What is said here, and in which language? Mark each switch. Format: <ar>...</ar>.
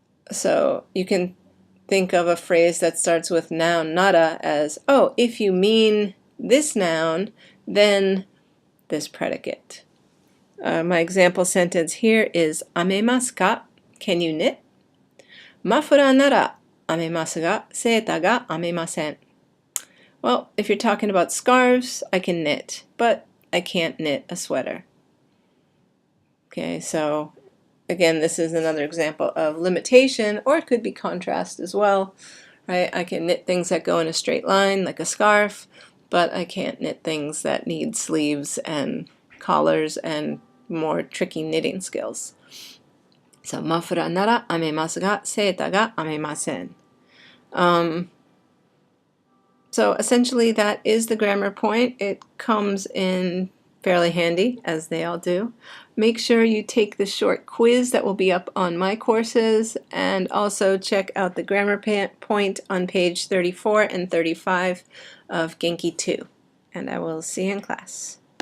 <en>So you can think of a phrase that starts with noun nara as, oh, if you mean this noun, then this predicate. My example sentence here is</en> <ja>編めますか?</ja> <en>Can you knit?</en> <ja>マフラーなら編めますが、セーターが編めません.</ja> <en>Well, if you're talking about scarves, I can knit, but I can't knit a sweater. Okay, so again, this is another example of limitation, or it could be contrast as well. Right? I can knit things that go in a straight line, like a scarf, but I can't knit things that need sleeves and collars and more tricky knitting skills. So,</en> <ja>マフラーなら編めますが、セーターが編めません.</ja> <en>So essentially that is the grammar point. It comes in fairly handy, as they all do. Make sure you take the short quiz that will be up on my courses, and also check out the grammar point on page 34 and 35 of Genki 2. And I will see you in class.</en>